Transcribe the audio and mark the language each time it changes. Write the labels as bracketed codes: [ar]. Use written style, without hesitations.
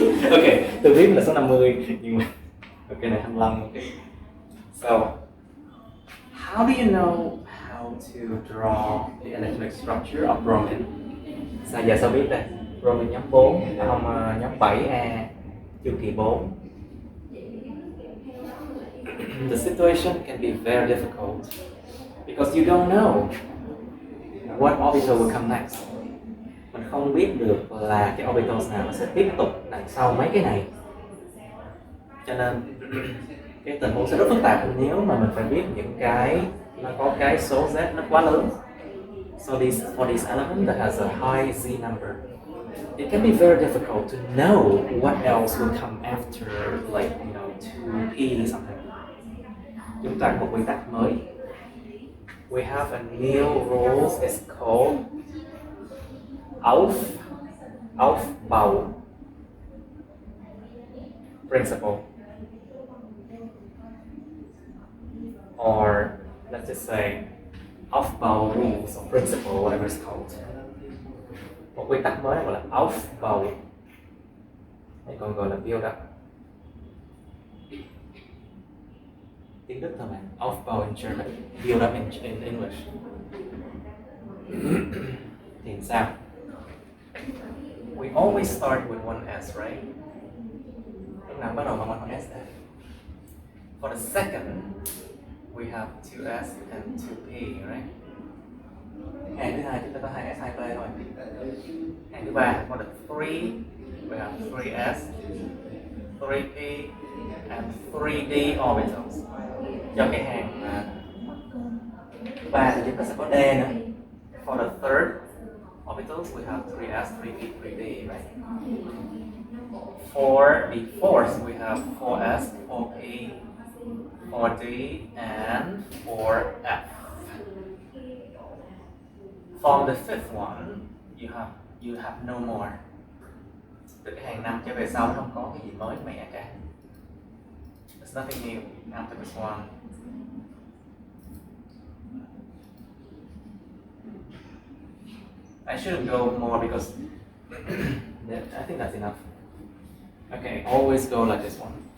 [vi] Okay, tôi biết là số 50 nhưng mà okay này 25. Okay. [en] So how do you know how to draw the electronic structure of bromine? [vi] Giờ sao biết đây? Bromine nhóm 4, không nhóm 7A, chu kỳ 4. [en] The situation can be very difficult because you don't know what orbital will come next. [vi] Mình không biết được là cái orbitals nào nó sẽ tiếp tục đằng sau mấy cái này. Cho nên cái tình huống sẽ rất phức tạp nếu mà mình phải biết những cái nó có cái số Z nó quá lớn. [en] So for this element that has a high Z number, it can be very difficult to know what else will come after, like 2p something. [vi] Chúng ta có quy tắc mới. [en] We have a new rule. It's called Aufbau principle, or let's just say Aufbau rules or principle, whatever it's called. [vi] Một quy tắc mới gọi là Aufbau, hay còn gọi là build up. Tiếng Đức thôi mà. [en] Aufbau in German, build up in English. [vi] Thì sao? [en] We always start with one S, right? [vi] Lúc nào bắt đầu bằng one S đây? [en] For the second, we have 2S and 2P, right? [vi] Hàng thứ hai chúng ta có 2S, 2P thôi. Hàng thứ ba, [en] for the 3, we have 3S, 3P, and 3D orbitals. [vi] Cho cái hàng thứ ba thì chúng ta sẽ có D nữa. [en] For the third orbitals, we have 3s, 3p, 3d, right? For the fourth, we have 4s, 4p, 4d, and 4f. For the fifth one, you have no more. [vi] Từ cái hàng năm trở về sau nó không có cái gì mới mẻ cả. [en] There's nothing new after this one. I shouldn't go more because I think that's enough. Okay, always go like this one.